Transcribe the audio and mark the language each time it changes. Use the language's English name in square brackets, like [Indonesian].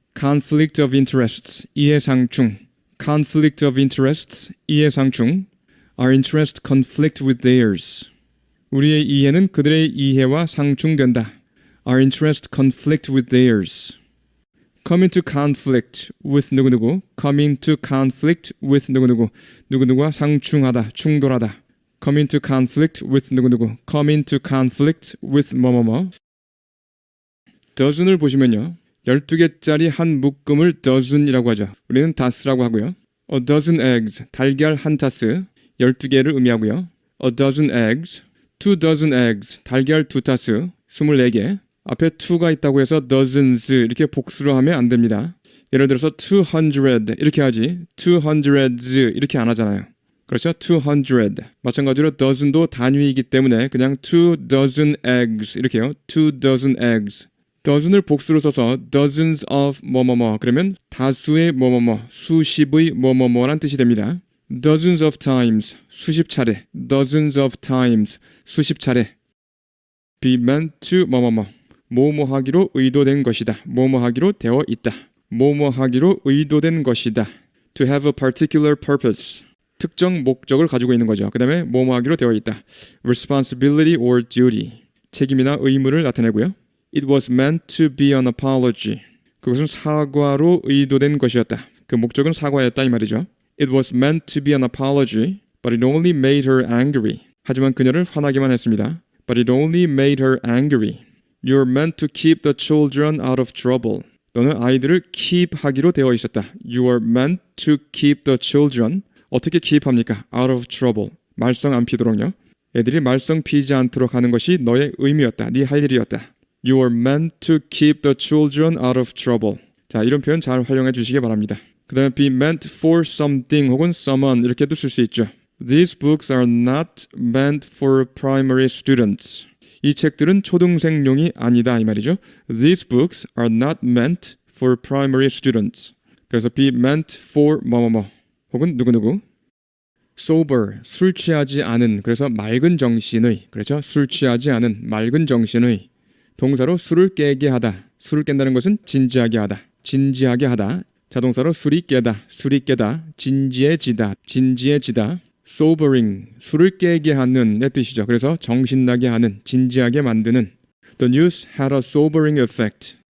[English] conflict of interests, 이해상충. conflict of interests, 이해상충. Our interest conflict with theirs. [Korean] 우리의 이해는 그들의 이해와 상충된다. [English] Our interest conflict with theirs. come into conflict with 누구누구. come into conflict with 누구누구. [Korean] 누구누구와 상충하다, 충돌하다. [English] come into conflict with 누구누구. come into conflict with 뭐뭐뭐. [Korean] dozen을 보시면요. 12개짜리 한 묶음을 dozen이라고 하죠. 우리는 다스라고 하고요. A dozen eggs, 달걀 한 타스, 12개를 의미하고요. [English] A dozen eggs, 2 dozen eggs, [Korean] 달걀 2타스, 24개. 앞에 2가 있다고 해서 dozens 이렇게 복수로 하면 안 됩니다. 예를 들어서 200 이렇게 하지 200s 이렇게 안 하잖아요. 그렇죠? 200. 마찬가지로 dozen도 단위이기 때문에 그냥 2 dozen eggs 이렇게 해요. [English] 2 dozen eggs. [Korean] dozen을 복수로 써서 dozens of 뭐뭐뭐 그러면 다수의 뭐뭐뭐, 수십의 뭐뭐뭐란 뜻이 됩니다. [English] dozens of times, [Korean] 수십 차례. [English] dozens of times, 수십 차례. [Korean] be meant to 뭐뭐뭐, 뭐뭐하기로 의도된 것이다. 뭐뭐하기로 되어 있다. 뭐뭐하기로 의도된 것이다. [English] to have a particular purpose, [Korean] 특정 목적을 가지고 있는 거죠. 그 다음에 뭐뭐하기로 되어 있다. [English] responsibility or duty, [Korean] 책임이나 의무를 나타내고요. [English] It was meant to be an apology. [Korean] 그것은 사과로 의도된 것이었다. 그 목적은 사과였다 이 말이죠. [English] It was meant to be an apology, but it only made her angry. [Korean] 하지만 그녀를 화나게만 했습니다. [English] But it only made her angry. You're meant to keep the children out of trouble. 너는 아이들을 keep 하기로 되어 있었다. You are meant to keep the children. [Korean] 어떻게 keep 합니까? [English] Out of trouble. [Korean] 말썽 안 피도록요. 애들이 말썽 피지 않도록 하는 것이 너의 의미였다. 네 할 일이었다. [English] You are meant to keep the children out of trouble. [Korean] 자, 이런 표현 잘 활용해 주시기 바랍니다. 그 다음에 be meant for something 혹은 someone 이렇게도 쓸 수 있죠. [English] These books are not meant for primary students. [Korean] 이 책들은 초등생용이 아니다 이 말이죠. [English] These books are not meant for primary students. [Korean] 그래서 be meant for 뭐뭐뭐 혹은 누구누구. sober, 술 취하지 않은, 그래서 맑은 정신의, 그렇죠? 술 취하지 않은 맑은 정신의. 동사로 술을 깨게 하다. 술을 깬다는 것은 진지하게 하다. 진지하게 하다. 자동사로 술이 깨다. 술이 깨다. 진지해지다. 진지해지다. sobering, 술을 깨게 하는 의 뜻이죠. 그래서 정신나게 하는, 진지하게 만드는. [English] The news had a sobering effect.